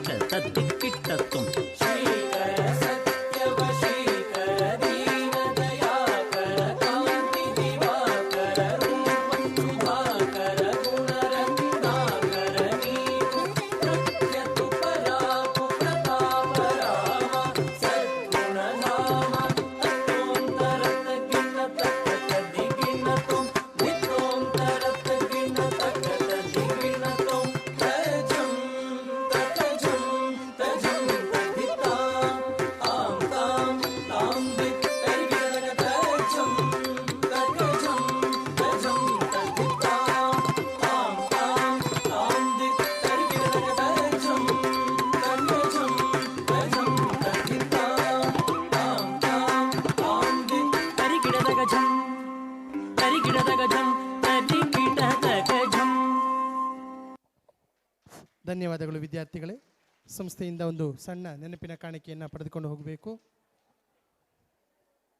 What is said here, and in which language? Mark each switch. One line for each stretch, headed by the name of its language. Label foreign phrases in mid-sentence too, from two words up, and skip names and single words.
Sanskrit: तद्दि किट्ट तुम श्रीकर सत्य वशीकर दीन दयाकर कांति दिवाकर रूप सुधाकर गुण रत्नाकर
Telugu: నీకు ప్రఖ్యతు పరాకు
Sanskrit: प्रताप राम सद्गुण धाम तत्तुं तरत गिण्ण तक तद्दि गिण्ण तुम तित्तुं तरत गिण्ण तक तद्दि गिण्ण तुम तज्झम तज्झम तज्झम तद्दित्ता आम ताम ताम दित तरिकिड तज्झम तज्झम तज्झम तद्दित्ता आम ताम ताम दित तरिकिड तज्झम तज्झम तज्झम तद्दित्ता आम ताम ताम दित तरिकिड तज्झम तरिकिड तज्झम तरिकिड तज्झम.
Kannada: ಧನ್ಯವಾದಗಳು ವಿದ್ಯಾರ್ಥಿಗಳೇ. ಸಂಸ್ಥೆಯಿಂದ ಒಂದು ಸಣ್ಣ ನೆನಪಿನ ಕಾಣಿಕೆಯನ್ನು ಪಡೆದುಕೊಂಡು ಹೋಗಬೇಕು.